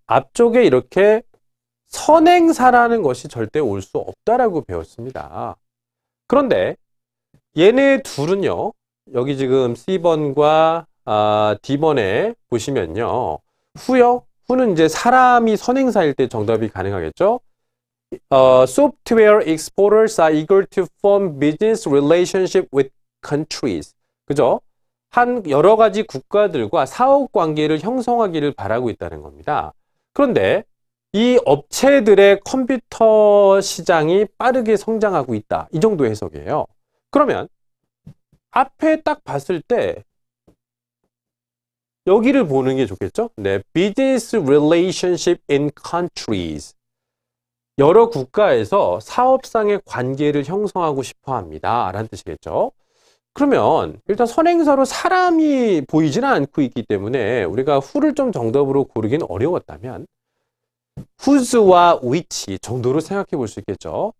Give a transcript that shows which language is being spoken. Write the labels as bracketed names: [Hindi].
[Korean] 앞쪽에 이렇게 선행사라는 것이 절대 올 수 없다라고 배웠습니다. 그런데 얘네 둘은요. 여기 지금 C번과 D번에 보시면요. 후요. 후는 이제 사람이 선행사일 때 정답이 가능하겠죠. [English] Software exporters are eager to form business relationship with countries. [Korean] 그죠? 한 여러 가지 국가들과 사업 관계를 형성하기를 바라고 있다는 겁니다. 그런데 이 업체들의 컴퓨터 시장이 빠르게 성장하고 있다. 이 정도 해석이에요. 그러면 앞에 딱 봤을 때 여기를 보는 게 좋겠죠? [English] 네, business relationship in countries. [Korean] 여러 국가에서 사업상의 관계를 형성하고 싶어 합니다. 라는 뜻이겠죠? 그러면 일단 선행사로 사람이 보이지는 않고 있기 때문에 우리가 who를 좀 정답으로 고르기는 어려웠다면 whose와 which 정도로 생각해 볼 수 있겠죠.